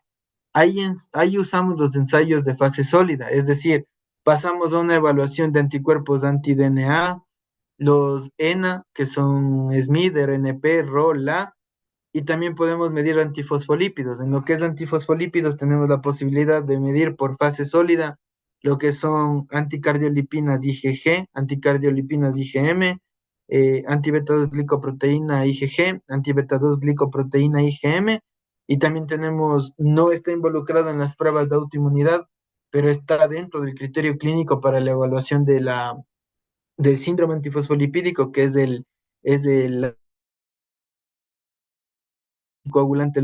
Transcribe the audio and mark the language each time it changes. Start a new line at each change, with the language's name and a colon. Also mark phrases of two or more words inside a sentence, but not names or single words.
Spanish: Ahí usamos los ensayos de fase sólida, es decir, pasamos a una evaluación de anticuerpos anti-DNA, los ENA, que son SMID, RNP, RO, LA, y también podemos medir antifosfolípidos. En lo que es antifosfolípidos tenemos la posibilidad de medir por fase sólida lo que son anticardiolipinas IgG, anticardiolipinas IgM, antibeta 2 glicoproteína IgG, antibeta 2 glicoproteína IgM, y también tenemos, no está involucrado en las pruebas de autoinmunidad, pero está dentro del criterio clínico para la evaluación del síndrome antifosfolipídico, que es el coagulante lúpico.